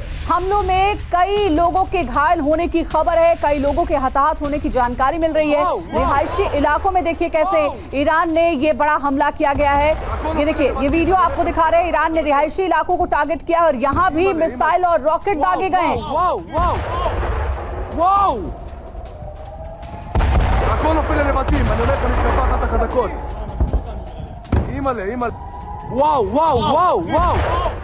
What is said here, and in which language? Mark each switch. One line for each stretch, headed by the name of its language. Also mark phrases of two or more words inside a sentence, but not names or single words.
Hindi: हमलों में कई लोगों के घायल होने की खबर है, कई लोगों के हताहत होने की जानकारी मिल रही है। रिहायशी इलाकों में देखिए कैसे ईरान ने ये बड़ा हमला किया गया है। ये देखिए, ये वीडियो आपको दिखा रहे हैं। ईरान ने रिहायशी इलाकों को टारगेट किया और यहाँ भी मिसाइल और रॉकेट दागे गए हैं। וואו!
Hebrew: הכל נופל לבתים, אני הולך למתקפה אחת החזקות. אימא'לה, אימא'לה. וואו, וואו, וואו, וואו!